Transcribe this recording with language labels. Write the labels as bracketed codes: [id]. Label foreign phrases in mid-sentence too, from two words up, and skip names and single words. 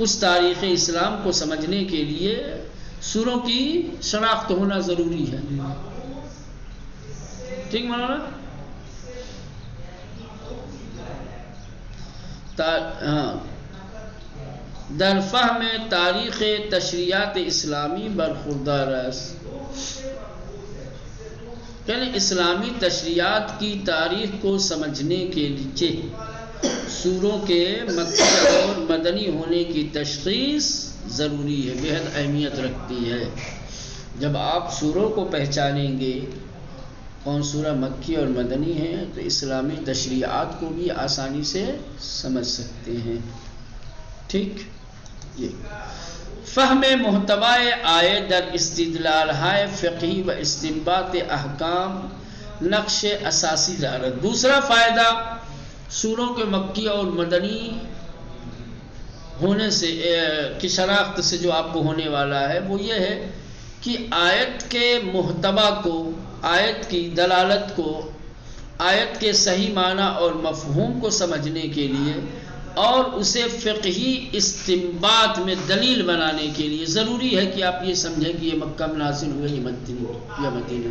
[ur] اس تاریخ اسلام کو سمجھنے کے لیے سوروں کی شناخت ہونا ضروری ہے. ٹھیک مولانا؟ [fa] در فہم تاریخ تشریعات اسلامی برخوردار است، [ur] یعنی اسلامی تشریعات کی تاریخ کو سمجھنے کے لیے سوروں کے مکی اور مدنی ہونے کی تشخیص ضروری ہے، بے حد اہمیت رکھتی ہے۔ جب آپ سوروں کو پہچانیں گے کون سورہ مکی اور مدنی ہے تو اسلامی تشریعات کو بھی آسانی سے سمجھ سکتے ہیں۔ ٹھیک، یہ [fa] فہم محتوائے آیت در استدلال ہائے فقہی و استنباط احکام نقش اساسی دارت۔ [ur] دوسرا فائدہ سوروں کے مکی اور مدنی ہونے سے کی شناخت سے جو آپ کو ہونے والا ہے وہ یہ ہے کہ آیت کے محتوا کو، آیت کی دلالت کو، آیت کے صحیح معنی اور مفہوم کو سمجھنے کے لیے اور اسے فقہی استنباط میں دلیل بنانے کے لیے ضروری ہے کہ آپ یہ سمجھیں کہ یہ مکہ میں نازل ہوئے یا مدینہ۔